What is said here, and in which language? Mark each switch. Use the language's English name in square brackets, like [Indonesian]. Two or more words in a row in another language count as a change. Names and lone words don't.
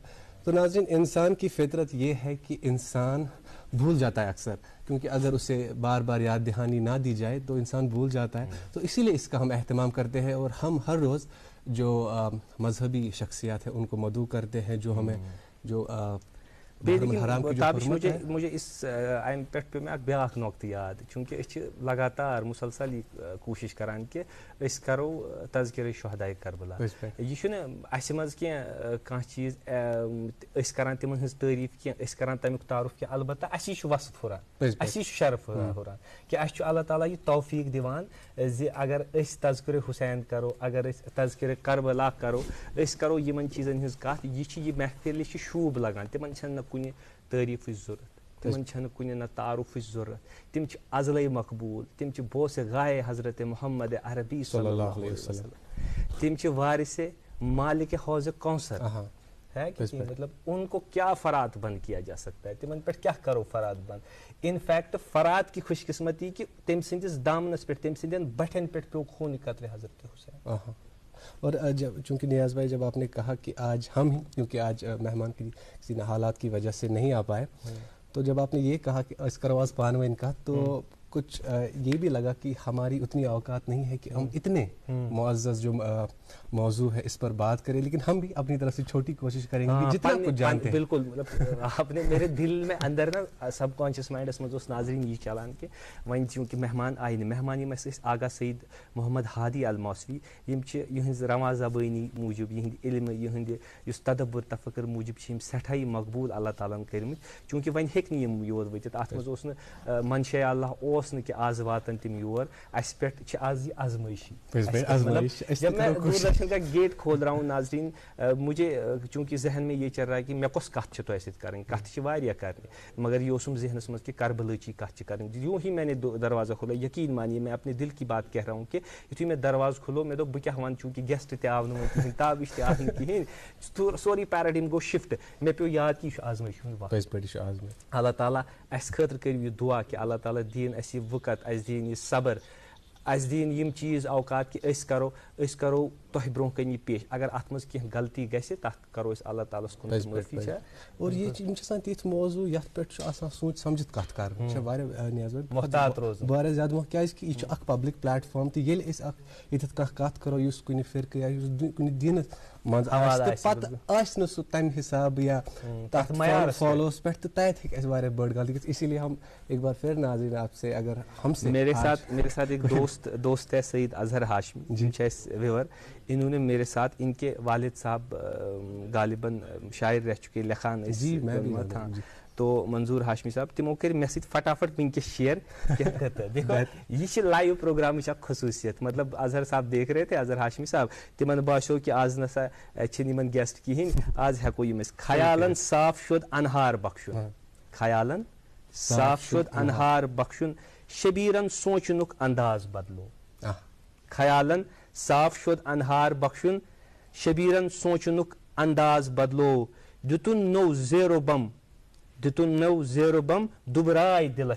[Urdu] تو ناظرین انسان کی فطرت یہ ہے کہ انسان بھول جاتا ہے اکثر, کیونکہ اگر اسے بار بار یاد دہانی نہ دی جائے تو انسان بھول جاتا ہے. تو اسی لیے اس کا ہم اہتمام کرتے ہیں, اور ہم ہر روز جو مذہبی شخصیات ہیں ان کو مدعو کرتے ہیں جو ہمیں جو مجھے اس امہ پہ پہ میں [Kashmiri] بیاکھ نقطہ یاد, چونکہ أسۍ لگاتار مسلسل یہ کوشش کران کہ أسۍ کرو تذکرہ شہدائے کربلا. یہ چھُنہٕ اَسہِ منٛز کانٛہہ چیٖز أسۍ کران تِمن ہٕنٛز تعریٖف کینٛہہ, أسۍ کران تمیُک تعارُف کینٛہہ, البتہ اسی چھُ وصف ہُران, اسی چھُ شرف ہُران کہ اَسہِ چھُ اللہ تعالیٰ یہ توفیق دِوان زِ اگر أسۍ تذکرہ حسین کرو, اگر أسۍ تذکرہ کربلا کرو, أسۍ کرو یِمن چیٖزن ہٕنٛز کتھ, یہ چھِ یہ محفل یہ چھِ شوٗب لگان. تِمن چھنہٕ نہ کُنہِ تعریٖفٕچ ضوٚرتھ, تِمن چھنہٕ کُنہِ نہ تعارُفٕچ ضوٚرتھ, تِم چھِ ازلے مقبوٗل, تِم چھِ بوسے غائے حضرت محمد عربی صلی اللہ علیہ وسلم, تِم چھِ وارثے مالک حوض کوثر [Urdu] ہے کہ مطلب ان کو کیا فرات بند کیا جا سکتا ہے, [Kashmiri] تمن پہ کیا کرو فرات بند. [English] in fact [Urdu] فرات کی خوش قسمتی کہ [Kashmiri] تم سندس دامنس پہ تم سندین بٹھن پہ پیو خون قطرے حضرت حسین. [Urdu] اور چونکہ نیاز بھائی جب آپ نے کہا کہ آج ہم ہی, کیونکہ آج مہمان کی کسی حالات کی وجہ سے نہیں آ پائے, تو جب آپ نے یہ کہا کہ اس کرواز پانوین کا, تو کچھ یہ بھی لگا کہ ہماری اتنی اوقات نہیں ہے کہ ہم اتنے معزز جو موضوع ہے اس پر بات کریں, لیکن ہم بھی اپنی طرف سے چھوٹی کوشش کریں گے جتنا کچھ جانتے ہیں. بالکل, مطلب آپ نے میرے دل میں اندر نا [English] sub conscious minds [Kashmiri] مز ناظرین یہ چلان کہ وۄنۍ چونکہ مہمان آئی نہٕ, مہمان یم ٲسۍ آغا سعید محمد ہادی الموسوی, یم چھِ یہنز رواں زبٲنی موٗجوٗب, یہند علم, یہند یُس تدبر تفکر موٗجوٗب چھِ یم سٮ۪ٹھاہ مقبوٗل اللہ تعالیٰ ہن کٔرمٕتۍ. چونکہ وۄنۍ ہیٚکہِ نہٕ یم یور وٲتِتھ, اتھ منٛز اوس نہٕ منشاء اللہ اوس نہٕ کہ آز واتن تم یور, اسہِ پٮ۪ٹھ چھِ آز یہ آزمٲیشی. [Urdu] جب میں دوردرشن کا گیٹ کھول رہا ہوں ناظرین, مجھے چونکہ ذہن میں یہ چل رہا ہے کہ [Kashmiri] مےٚ کۄس کتھ چھِ تۄہہِ سۭتۍ کَرٕنۍ, کتھ چھِ واریاہ کَرنہِ, مگر یہ اوسُم ذہنس منٛز کہ کربلٕچی کتھ چھِ کَرٕنۍ. [Urdu] یوں ہی میں نے دروازہ کھولا, یقین مانیے میں اپنے دل کی بات کہہ رہا ہوں کہ [Kashmiri] یُتھُے مےٚ دروازٕ کھُلو مےٚ دوٚپ بہٕ کیٛاہ وَنہٕ, چوٗنٛکہِ گیسٹ تہِ آو نہٕ وۄنۍ کِہیٖنۍ, تابِش تہِ آو نہٕ کِہیٖنۍ, سورُے پیراڈیم گوٚو شِفٹ. مےٚ پیوٚو یاد کہِ یہِ چھُ آزمٲیشہِ ہُنٛد وقت. اللہ تعالیٰ اَسہِ خٲطرٕ کٔرِو یہِ دُعا کہ اللہ تعالیٰ دِیِن اَسہِ یہِ وٕقت, اَسہِ دِیِن یہِ صبر, اَسہِ دِیِن یِم چیٖز اوقات کہ أسۍ کرو تۄہہِ برونٛہہ کَنہِ یہِ پیش اگر اَتھ منٛز کینٛہہ غلطی گژھِ تَتھ کَرو أسۍ اللہ تعالیٰ ہَس کُن معٲفی چھےٚ اور یہ یِم چھِ آسان تِتھۍ موضوٗع یَتھ پٮ۪ٹھ چھُ آسان سوٗنٛچ سَمجھِتھ کَتھ کَرٕنۍ چھےٚ واریاہ نیاز محتاط روزُن واریاہ زیادٕ کیٛازِکہِ یہِ چھُ اکھ پبلِک پلیٹ فارم تہٕ ییٚلہِ أسۍ اکھ ییٚتٮ۪تھ کانٛہہ کَتھ کَرو یُس کُنہِ فرقہٕ یا یُس کُنہِ دیٖنَس منٛز آسہِ تہٕ پَتہٕ آسہِ نہٕ سُہ تَمہِ حِسابہٕ یا تَتھ فالوَس پٮ۪ٹھ تہٕ تَتہِ ہیٚکہِ اَسہِ واریاہ بٔڑ غلطی گٔژھِتھ [Urdu] اسی لیے ہم ایک بار پھر ناظرین آپ سے اگر ہم سے میرے ساتھ ایک دوست ہے سعید اظہر ہاشمی [Kashmiri] جن چھِ اَسہِ وِور [Urdu] انہوں نے میرے ساتھ ان کے والد صاحب غالباً شاعر رہ چکے [Kashmiri] لکھان ٲسۍ تو منظور ہاشمی صاحب تمو کر مے سۭتۍ فٹافٹ ونکس شیئر دیکھو یہ چھِ لائیو پروگرامٕچ اکھ خصوٗصیت مطلب [Urdu] اظہر صاحب دیکھ رہے تھے [Kashmiri] اظہر ہاشمی صاحب تمن باسیو کہ آز نسا چھِنہٕ یِمن گیسٹ کِہیٖنۍ آز ہٮ۪کو یِم أسۍ خیالن صاف شد انہار بخشُن خیالن صاف شد انہار بخشُن شبیرن سونچنُک انداز بدلو خیالن صاف شد انہار بخشُن شبیرن سونچنُک انداز بدلو دِتُن نوٚو زیرو بم دِتُن نوٚو زیرو بم دُبراے دِلس